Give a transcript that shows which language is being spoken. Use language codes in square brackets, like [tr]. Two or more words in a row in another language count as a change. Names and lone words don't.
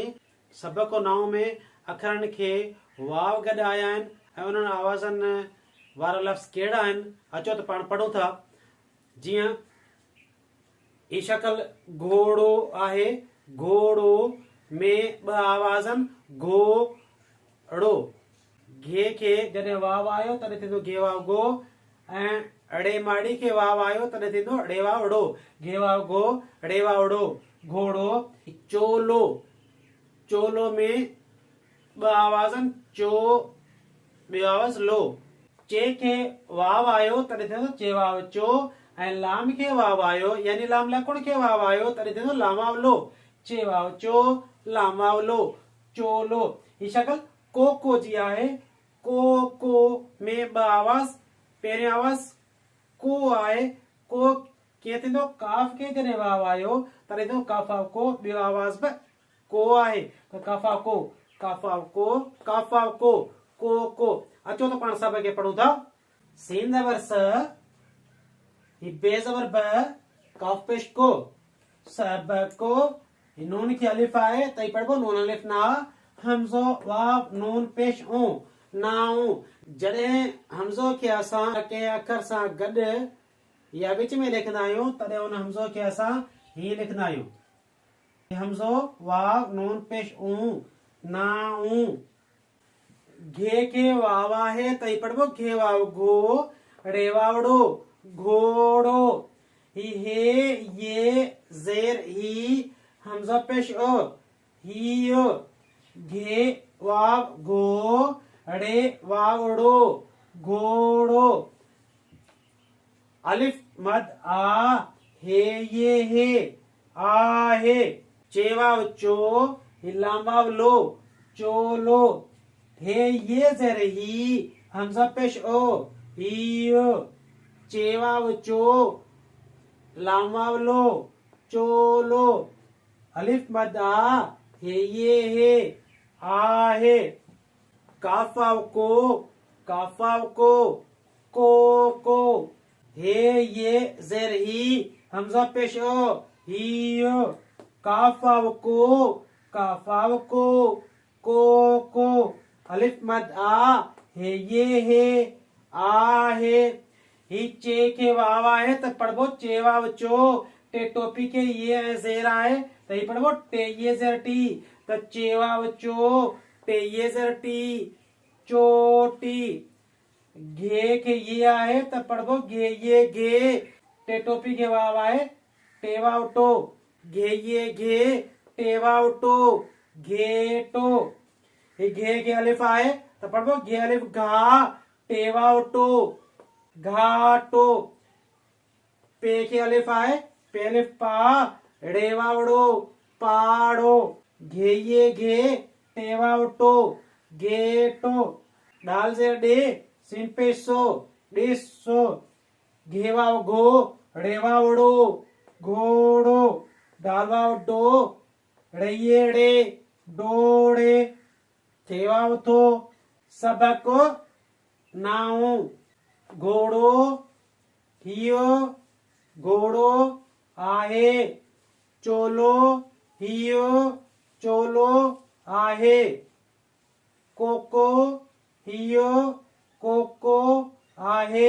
[sd] सबक नाव में अखरन के वाव गड आया आहिनि ऐं उन्हनि आवाज़नि वारा लफ़्ज़ कहिड़ा आहिनि अचो त पाण पढ़ूं था। जीअं ही शक्ल घोड़ो आहे, घोड़ो में ॿ आवाज़नि घोड़ो। घे के जॾहिं वाव आयो तॾहिं थींदो घे वाव गो, ऐं अड़े माड़ी के वाव आयो तॾहिं थींदो अड़े वाव अड़ो। घे वाव गो, अड़े वाव अड़ो, घोड़ो। चोलो, चोलो में ॿ आवाज़नि चो, ॿियो आवाज़ लो। चे के वाव आयो तॾहिं थींदो चे वाव चो, ऐं लाम खे वाव आयो यानी लाम लकुण खे वाव आयो तॾहिं थींदो लाम वाव लो। चे वाव चो, लाम वाव लो, चोलो। ही शक्ल कोको जी आहे। कोको में ॿ आवाज़, पहिरियों आवाज़ को आहे। को कीअं थींदो काफ के जॾहिं वाव आयो तॾहिं थींदो काफा को, ॿियो आवाज़ बि को आहे त काफा को, काफा को, काफा को, को। अचो त पाण सब के पढ़ूं था। सीन ज़बर स, ही बे ज़बर ब, काफ पेश को, सब को। नून की अलिफ आहे त ही पढ़बो नून अलिफ ना, हमज़ो वाव नून पेश ऊ, नाऊ। जॾहिं हमज़ो खे असां कंहिं अखर सां गॾु या विच में लिखंदा आहियूं तॾहिं उन हमज़ो खे असां हीअं लिखंदा आहियूं। हमज़ो वाव नून पेश ऊ, नाऊ। घे के वाव आहे त ही पढ़बो घे वाव गो, अड़े वावड़ो, घोड़ो। ही हे, ये, ज़ेर ही, हमज़ा पेश अ, हियो। घे वाव गो, अड़े वावड़ो, घोड़ो। अलिफ मद आ, हे ये हे, आहे। चे वाव चो, ही लाम वाव लो, चोलो। हे ये ज़ेर ही, हमज़ा पेश ओ, हियो। चे वाव चो, लाम वाव लो, चोलो। अलिफ मद आ, हे ये हे, आहे। काफ वाव को, काफ वाव को। हे ये ज़ेर ही, हमज़ा पेश ओ, हियो। काफ वाव को, काफ वाव को। अलिफ मद आ, हे ये हे, आहे। ही चे के वाव आहे त पढ़बो चे वाव चो, टे टोपी के ये ज़ेर आहे त ही पढ़बो टे ये ज़ेर टी, त चे वाव चो, टे ये ज़ेर टी, चोटी। घे के ये आहे त पढ़बो घे ये घे, टे टोपी के वाव आहे, टे वाव टो, घे ये घे, टे वाव टो, घेटो। घे के अलिफ आहे त पढ़बो घे अलिफ घा, टे वाव टो, घाटो। पे के अलिफ आहे, पे अलिफ पा, ड़े वावड़ो, पाड़ो। घे ये घे, टे वाव टो, घेटो। डाल ज़ेर डे, सीन पे सो, डेसो। घे वाव घो, ड़े वावड़ो, घोड़ो। डाल वाव डो, ड़े डोड़े। थे वाव थो, सबक नाऊ। घोड़ो, हियो, घोड़ो आहे। चोलो, हियो, चोलो आहे। कोको, हियो, कोको आहे।